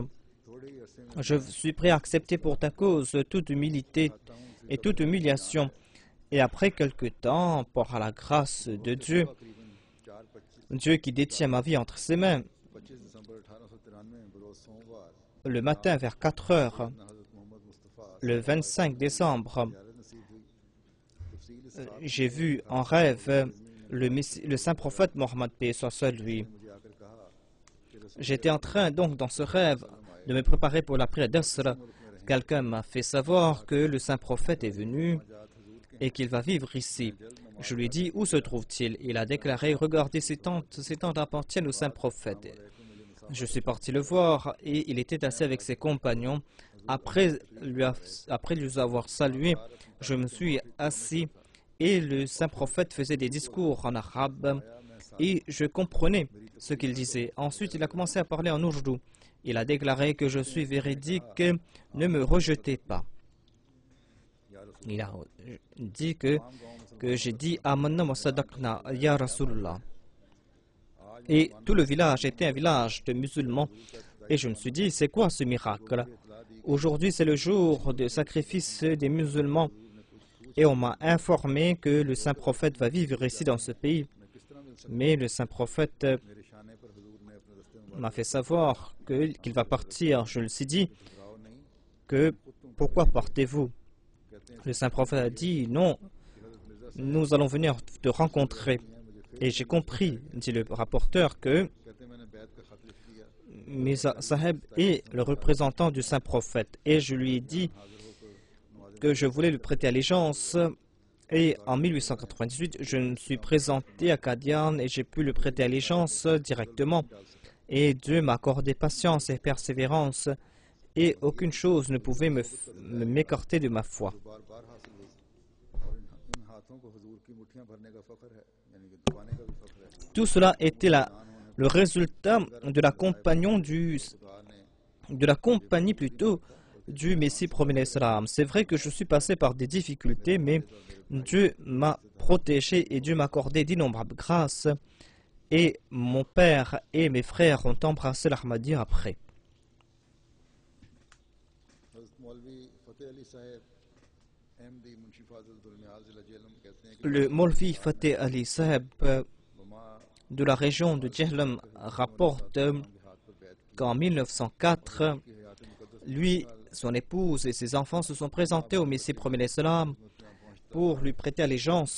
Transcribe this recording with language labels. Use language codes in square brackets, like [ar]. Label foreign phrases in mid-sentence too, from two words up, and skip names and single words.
[fr] Je suis prêt à accepter pour ta cause toute humilité et toute humiliation. Et après quelque temps, par la grâce de Dieu, Dieu qui détient ma vie entre ses mains, [ur] 25 دسمبر 1893 میں بروز سوموار [fr] le matin vers 4 heures, [ur] حضرت محمد مصطفیٰ [fr] le 25 décembre, [ur] زیارت نصیب ہوئی تفصیل [fr] j'ai vu en rêve le saint prophète Mohammed paix soit sur lui. [ur] مجھے آکر کہا کہ رسول [fr] J'étais en train donc dans ce rêve de me préparer pour la prière d'Asr. Quelqu'un m'a fait savoir que le saint prophète est venu et qu'il va vivre ici. Je lui ai dit où se trouve-t-il? Il a déclaré regardez ces tentes appartiennent au saint prophète. Je suis parti le voir et il était assis avec ses compagnons. Après lui avoir salué, je me suis assis et le saint prophète faisait des discours en arabe et je comprenais ce qu'il disait. Ensuite, il a commencé à parler en ourdou. Il a déclaré que je suis véridique, ne me rejetez pas. Il a dit que j'ai dit [ar] آمنا وصدقنا يا رسول الله. [fr] Et tout le village était un village de musulmans. Et je me suis dit, c'est quoi ce miracle? Aujourd'hui, c'est le jour de sacrifice des musulmans. Et on m'a informé que le saint prophète va vivre ici dans ce pays. Mais le saint prophète [ur] میرے شانے پر حضور نے اپنے رستے [fr] m'a fait savoir qu'il va partir. Je lui ai dit que pourquoi partez-vous? Le saint prophète a dit non, nous allons venir te rencontrer. Et j'ai compris, dit le rapporteur, que [ur] کہتے میں نے بیعت کا خط لکھ دیا [fr] Mirza Saheb est le représentant du saint prophète. Et je lui ai dit que je voulais lui prêter allégeance. Et en 1898, je me suis présenté à Qadian et j'ai pu lui prêter allégeance directement. Et Dieu m'a accordé patience et persévérance. Et aucune chose ne pouvait m'écarter de ma foi. [ur] بار بار حاصل ہوئی اور ان ہاتھوں کو حضور کی مٹھیاں بھرنے کا فخر ہے یعنی کہ دبانے کا بھی فخر ہے [fr] Tout cela était le résultat de la compagnon du [ur] خدا نے [fr] de la compagnie plutôt du Messie promis l'Islam. C'est vrai que je suis passé par des difficultés, mais Dieu m'a protégé et Dieu m'a accordé d'innombrables grâces. Et mon père et mes frères ont embrassé l'Ahmadiyya après. Le Molvi Fateh Ali Saheb de la région de Jhelum rapporte qu'en 1904, lui, son épouse et ses enfants se sont présentés au Messie promis l'Islam pour lui prêter allégeance.